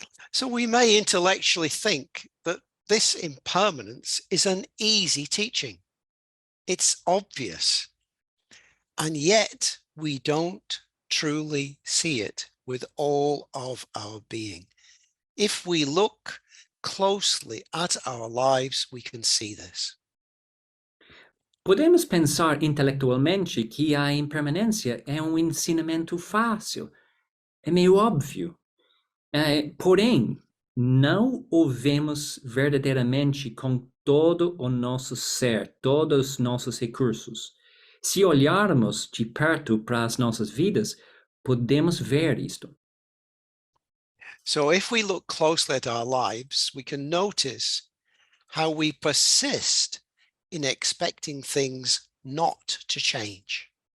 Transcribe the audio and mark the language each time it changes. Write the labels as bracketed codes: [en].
[en] So we may intellectually think that this impermanence is an easy teaching. It's obvious. And yet we don't truly see it with all of our being. If we look closely at our lives, we can see this. [pt] Podemos pensar intelectualmente que a impermanência é ensinamento fácil. É meio óbvio. Porém, não o vemos verdadeiramente com todo o nosso ser, todos os nossos recursos. Se olharmos de perto para as nossas vidas, podemos ver isto. [en] So if we look closely at our lives, we can notice how we persist in expecting things not to change.